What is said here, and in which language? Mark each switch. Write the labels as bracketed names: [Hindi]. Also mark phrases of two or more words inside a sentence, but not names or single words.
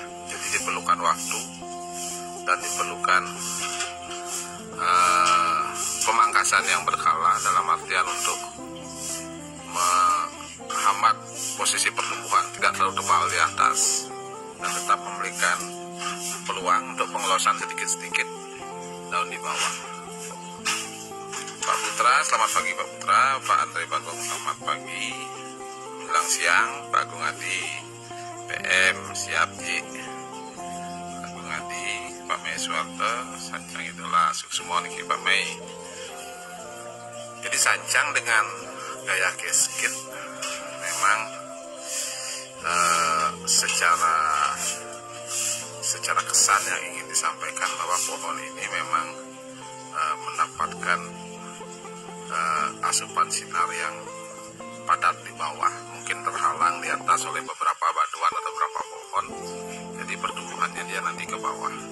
[Indonesian] Jadi diperlukan waktu dan diperlukan pemangkasan yang berkala, dalam artian untuk menghambat posisi pertumbuhan tidak terlalu tebal di atas dan tetap memberikan peluang untuk pengelosan sedikit-sedikit daun di bawah. Pak Putra, selamat pagi Pak Putra. Pak Andre Bagong, selamat pagi. Menjelang siang, Pak Agung Adi PM, siap Ji. Pak Agung Adi, Pak Mei Suwarto, sancang idola, sukses semua nih Pak Mei. Jadi sancang dengan gaya casket memang secara kesan yang ingin disampaikan bahwa pohon ini memang mendapatkan asupan sinar yang padat di bawah, mungkin terhalang di atas oleh beberapa batuan atau beberapa pohon, jadi pertumbuhannya dia nanti ke bawah.